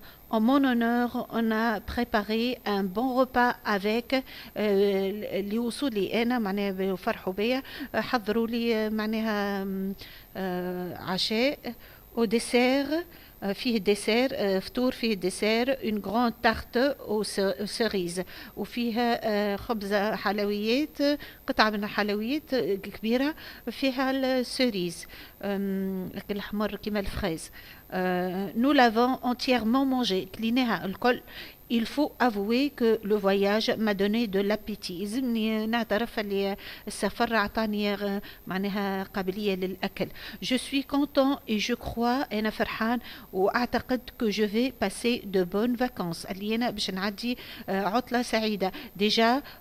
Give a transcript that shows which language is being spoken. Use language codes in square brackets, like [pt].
[fr] En mon honneur, on a préparé un bon repas avec [ar] لوصولي أنا معناها بفرحوا بيا حضروا لي معناها عشاء [fr] au dessert [ar] فيه ديسير فطور فيه ديسير [fr] une grande tarte aux cerises [ar] وفيها خبز حلويات قطعة من الحلويات كبيرة فيها السيريز الحمر كيما الفريز. [fr] Nous l'avons entièrement mangé [ar] كليناها الكل. [fr] Il faut avouer que le voyage m'a donné de l'appétit. [ar] يلزمني نعترف اللي السفر عطاني معناها قابلية للأكل. [fr] Je suis content et je crois [ar] أنا فرحان وأعتقد [fr] que je vais passer de bonnes vacances. [ar] اللي أنا باش نعدي عطلة سعيدة. [fr] Déjà